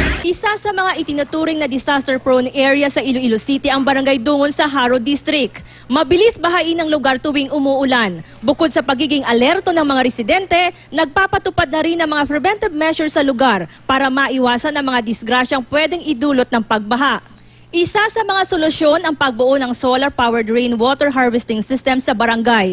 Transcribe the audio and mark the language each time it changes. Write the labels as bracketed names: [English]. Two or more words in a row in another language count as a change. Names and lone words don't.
[Filipino] Isa sa mga itinuturing na disaster-prone area sa Iloilo City ang Barangay Dungon sa Haro District. Mabilis bahain ang lugar tuwing umuulan. Bukod sa pagiging alerto ng mga residente, nagpapatupad na rin ng mga [English] preventive measures [Filipino] sa lugar para maiwasan ang mga disgrasyang pwedeng idulot ng pagbaha. Isa sa mga solusyon ang pagbuo ng [English] solar-powered rainwater harvesting system [Filipino] sa barangay.